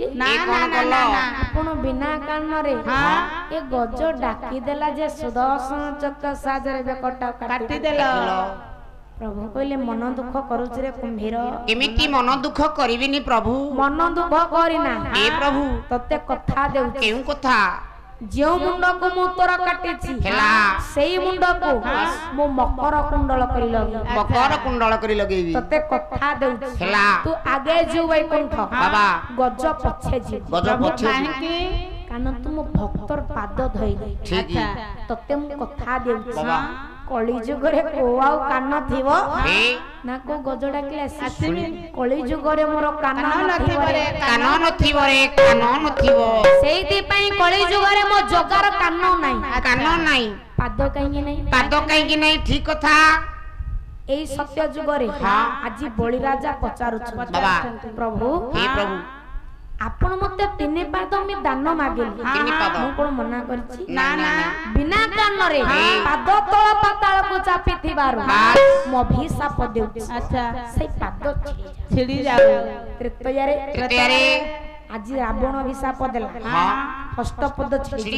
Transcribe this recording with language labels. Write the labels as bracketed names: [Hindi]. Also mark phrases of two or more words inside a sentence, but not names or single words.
[Odia] ନା ନା ନା ଆପଣ ବିନା କାରଣ ରେ ଏ ଗଜ ଡାକି ଦେଲା ଯେ ସୁଦର୍ଶନ ଚକ୍ର ସାଜର ବେକଟା କାଟି ଦେଲା ପ୍ରଭୁ କହିଲେ ମନ ଦୁଃଖ କରୁଛ ରେ କୁମ୍ଭୀର କେମିତି ମନ ଦୁଃଖ କରିବିନି ପ୍ରଭୁ ମନ ଦୁଃଖ କରିନା ଏ ପ୍ରଭୁ ତତେ କଥା ଦେଉ କେଉଁ କଥା ଯେଉଁ ମୁଣ୍ଡ କୁ ମୁ ତୋର କାଟିଛି ହେଲା ସେଇ ମୁଣ୍ଡ କୁ ମୁ ମକର କୁଣ୍ଡଳ କରି ଲଗେଇବି ତତେ କଥା ଦେଉ ହେଲା ତୁ ଆଗେ ଯା ବୈକୁଣ୍ଠ ବାବା ଗଜ ପଛେ ଜୀ ଗଜ ପଛେ କାନ ତୁମ ଭକ୍ତର ପାଦ ଧରି ଠିକ ତତେ ମୁ କଥା ଦେଉ ବାବା କଳି ଯୁଗରେ କୁ ଆଉ କାନ ଥିବ ନା କୁ ଗଜ ଡାକିଲେ ଆସିମି କଳି ଯୁଗରେ ମୋର କାନ ନଥିବ ରେ କାନ ନଥିବ ସେଇଥି ପାଇଁ କଳି ଯୁଗରେ ମୋ ଜଗାର କାନ ନାହିଁ ପାଦ କାହିଁ ନାହିଁ ଠିକ କଥା ଏଇ ସତ୍ୟ ଯୁଗରେ ଆଜ ବଳି ରାଜା ପଚାରୁ ବାବା ପ୍ରଭୁ ହେ ପ୍ରଭୁ ଆପଣ ମତେ ତିନି ପାଦ ମେଁ ଦାନ ମାଗିଲେ ତିନି ପାଦ ମୁ କଣ ମନା କରିଛି ନା ନା ବିନା କାନ ରେ ପାଦ ତଳ ପାତାଳ କୁ ଚାପି ଥିବାରୁ ମୋ ଅଭିଶାପ ଦେଉ ଅଚ୍ଛା ସେ ପାଦ ଛିଡ଼ି ଯାଉ ତୃତୀୟାରେ ଆଜ ରାବଣ ଅଭିଶାପ ଦେଲା ହାଁ ଅଷ୍ଟପଦ ଛିଡ଼ି